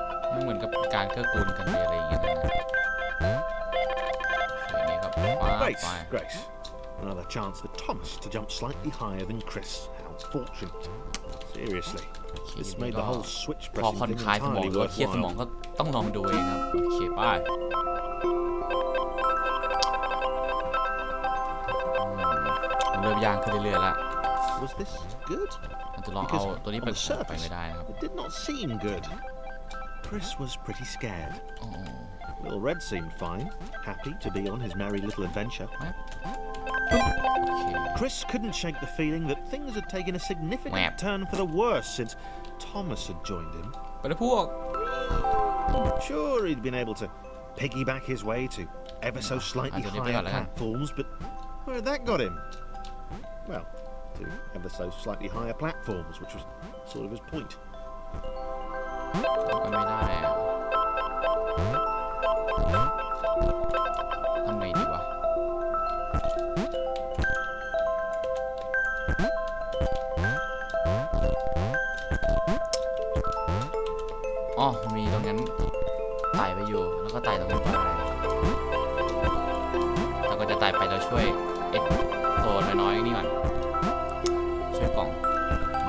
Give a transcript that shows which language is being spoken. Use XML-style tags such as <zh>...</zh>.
<th>ไม่เหมือนกับการเกื้อกูลกันเลยอะไรอย่างเงี้ยนะนี่ครับ</th> <en>Grace, Grace. Another chance for Thomas to jump slightly higher than Chris. How fortunate. Seriously. This made the whole switch</en> <th>พอ</th> <en>pressing</en> <th>ผ่อน</th> <en>thing</en> <th>คลายสมอง</th> <en>entirely</en> <th>หรือว่าเครียดสมอง</th> <en>worthwhile.</en> <th>ก็ต้องลองดูเองครับโอเคไปเริ่มยากขึ้นเรื่อยๆแล้ว</th> <en>Was this good?</en> <th>จะลองเอาตัวนี้ไป</th> <en>On the surface,</en> <th>ไม่ได้นะครับ</th> <en>it did not seem good. Chris was pretty scared. Little Red seemed fine, happy to be on his merry little adventure. Chris couldn't shake the feeling that things had taken a significant turn for the worse since Thomas had joined him.</en> <th>ไปเลยพวก</th> <en>Sure, he'd been able to piggyback his way to ever so slightly higher platforms, but where had that got him? Well, to ever so slightly higher platforms, which was sort of his point.</en> <th>ก็ไม่ได้ทำไงดีวะอ๋อมีตรงนั้นไต่ไปอยู่แล้วก็ไต่ตรงนั้นไปแล้วก็จะไต่ไปแล้วช่วยตัวน้อยๆนี่ก่อนช่วยกล่องนี่มัน</th>